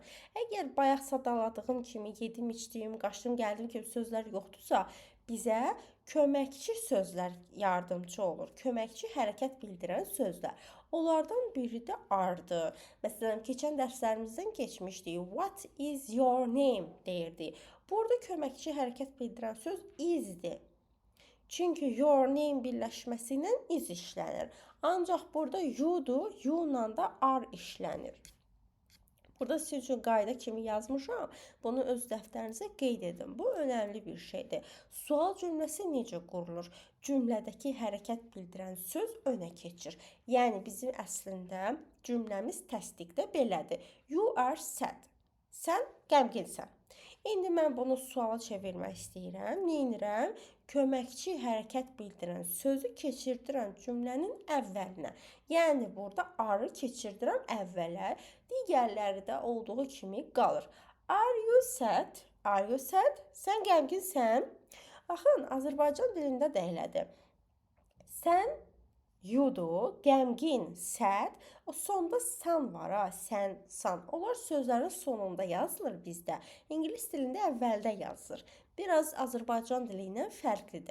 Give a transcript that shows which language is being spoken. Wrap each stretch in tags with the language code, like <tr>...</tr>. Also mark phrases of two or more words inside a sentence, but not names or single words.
<az>Əgər bayaq sadaladığım kimi yedim, içdim, qaçdım, gəldim kimi sözlər yoxdursa, bizə köməkçi sözlər yardımcı olur. Köməkçi hərəkət bildirən sözlər. Onlardan biri də are-dır. Məsələn, keçən dərslərimizdən keçmişdik.</az> <en>What is your name deyirdik.</en> <az>Burada köməkçi hərəkət bildirən söz is-dir. Çünki</az> <en>your name</en> <az>birləşməsi ilə is işlənir. Ancaq burada you-dur, you-la da are işlənir. Burada siz üçün qayda kimi yazmışam. Bunu öz dəftərinizə qeyd edin. Bu önəmli bir şeydir. Sual cümləsi necə qurulur? Cümlədəki hərəkət bildirən söz önə keçir. Yəni bizim əslində cümləmiz təsdiqdə belədir.</az> <en>You are sad.</en> <az>Sən qəmginsən. İndi mən bunu suala çevirmək istəyirəm. Neynirəm? Köməkçi hərəkət bildirən sözü keçirdirəm cümlənin əvvəlinə. Yəni burada are keçirdirəm əvvələ. Digərləri də olduğu kimi qalır.</az> <en>Are you sad? Are you sad?</en> <az>Sən qəmginsən? Baxın, Azərbaycan dilində də elədir. Sən, you'dur, qəmgin, sad. O sonda san var ha, sən, san. Onlar sözlərin sonunda yazılır bizdə. İngilis dilində əvvəldə yazılır. Biraz Azərbaycan dili ilə fərqlidir.</az>